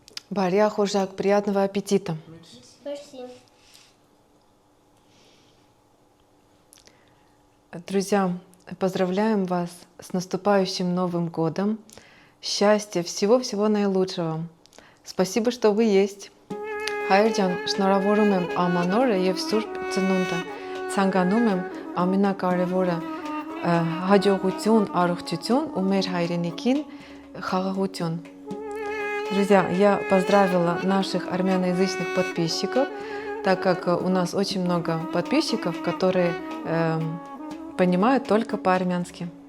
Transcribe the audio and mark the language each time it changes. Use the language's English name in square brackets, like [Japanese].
[Russian] Бария Хожак, приятного аппетита. Спасибо. Друзья, поздравляем вас с наступающим Новым годом. Счастья, всего-всего наилучшего. Спасибо, что вы есть. [Armenian] Հայր ջան, շնորհավորում եմ ամանորը եւ Սուրբ Ծնունդը։ Ցանկանում եմ ամենակարևորը հաջողություն, առողջություն ու մեր հայրենիքին խաղաղություն. [Russian] Друзья, я поздравила наших армяноязычных подписчиков, так как у нас очень много подписчиков, которые понимают только по-армянски.